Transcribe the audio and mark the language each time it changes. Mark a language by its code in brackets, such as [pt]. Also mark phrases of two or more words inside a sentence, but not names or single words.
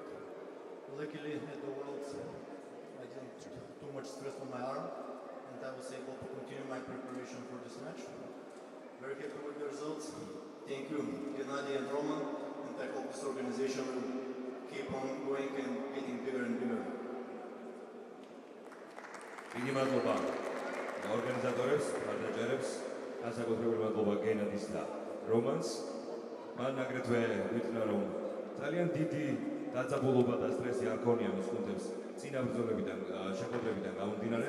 [en] Luckily at the Worlds I didn't too much stress on my arm and I was able to continue my preparation for this match. Very happy with the results. Thank you, Genadi and Roman, and I hope this organization will keep on going and getting bigger and bigger. [ka] დიდი მადლობა ორგანიზატორებს, მხარდაჭერებს, განსაკუთრებული მადლობა გენადის და რომანს. მან აგრეთვე ვიტყნა, რომ ძალიან დიდი დაძაბულობა და სტრესი არ ქონია მის გუნდებს წინა ბრძოლებიდან, შეხვედრებიდან გამომდინარე.